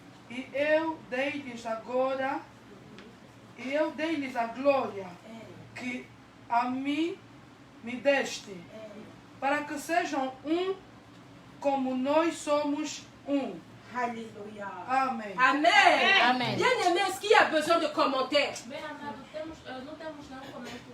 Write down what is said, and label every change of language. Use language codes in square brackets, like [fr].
[pt] E eu dei-lhes agora, e eu dei-lhes a glória que a mim me deste, para que sejam um como nós somos um. Alléluia. Amen. Amen. Amen. [fr] Bien aimé, est-ce qu'il y a besoin de commentaires? [pt] Bem amado, não temos nenhum comentário.